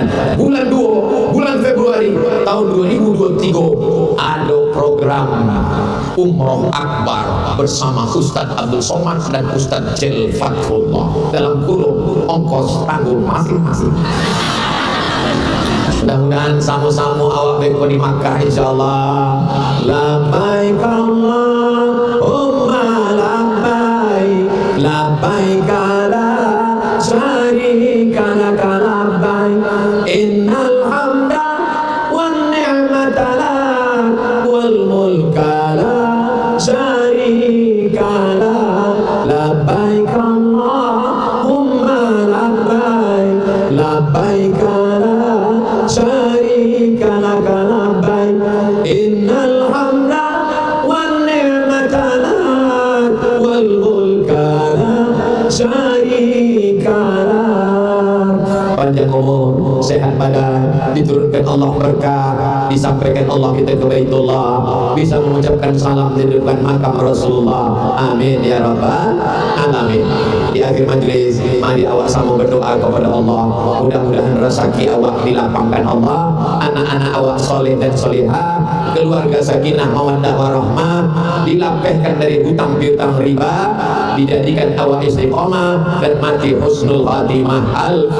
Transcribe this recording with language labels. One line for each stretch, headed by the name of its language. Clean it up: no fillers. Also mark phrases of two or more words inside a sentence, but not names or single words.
Indonesian: Bulan 2 bulan Februari tahun 2023 ada program Umroh Akbar bersama Ustaz Abdul Somad dan Ustaz Jel Fathullah dalam kurung ongkos tanggung masing-masing.
Minangkabau: Mudah-mudahan sama-sama awak beko di Makkah insyaallah.
Arabic: لبيك اللهم لبيك، لبيك لا شريك لك لبيك، إن الحمد والنعمة لك والملك لا شريك لك. لبيك اللهم لبيك، لبيك شريك لك لبيك، إن الحمد والنعمة لك والملك لا شريك لك.
Indonesian: Panjang umur, sehat badan, diturunkan Allah berkah, disampaikan Allah kita ke Baitullah, bisa mengucapkan salam di depan makam Rasulullah.
Arabic: آمين يا رب العالمين.
Indonesian: Di akhir majlis, mari awak sama berdoa kepada Allah. Mudah-mudahan rezeki awak dilapangkan Allah, anak-anak awak soleh dan solehah, keluarga
Arabic: سكينة مودة ورحمة,
Indonesian: dilapehkan dari hutang piutang riba, dijadikan awak istiqomah dan mati
Arabic: حسن الخاتمة.